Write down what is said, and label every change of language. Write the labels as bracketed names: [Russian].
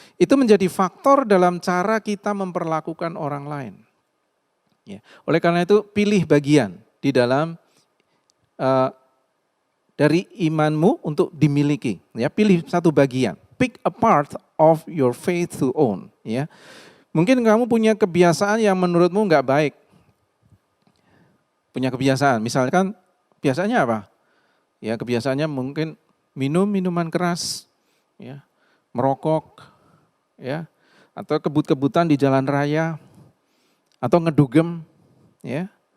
[Indonesian] Itu menjadi faktor dalam cara kita memperlakukan orang lain. Ya. Oleh karena itu pilih bagian di dalam dari imanmu untuk dimiliki. Ya, pilih satu bagian. [English] Pick a part of your faith to own. [Indonesian] Ya. Mungkin kamu punya kebiasaan yang menurutmu nggak baik. Punya kebiasaan, misalkan biasanya apa? Ya, kebiasaannya mungkin minum minuman keras, ya, merokok, ya, atau kebut-kebutan di jalan raya, atau ngedugem, ya.